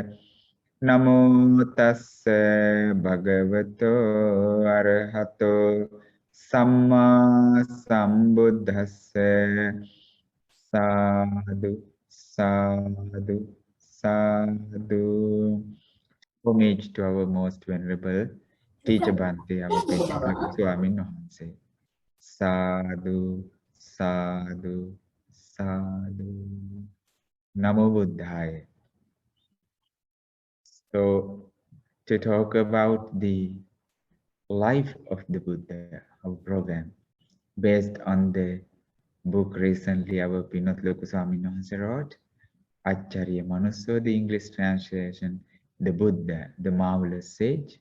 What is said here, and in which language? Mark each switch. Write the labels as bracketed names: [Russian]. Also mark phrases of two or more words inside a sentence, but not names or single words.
[Pali] Namo tassa bhagavato arahato samma sambuddhassa. Sadhu, sadhu, sadhu. [English] Homage to our most venerable teacher Bhante, our Pinnacle Swami Nohanse. [Pali] Sadhu, sadhu, sadhu. Namo Buddhaya. [English] So, to talk about the life of the Buddha, our program, based on the book recently our Pinnacle Swami Nohanse wrote, Acharya Manusso, the English translation, the Buddha, the marvelous sage.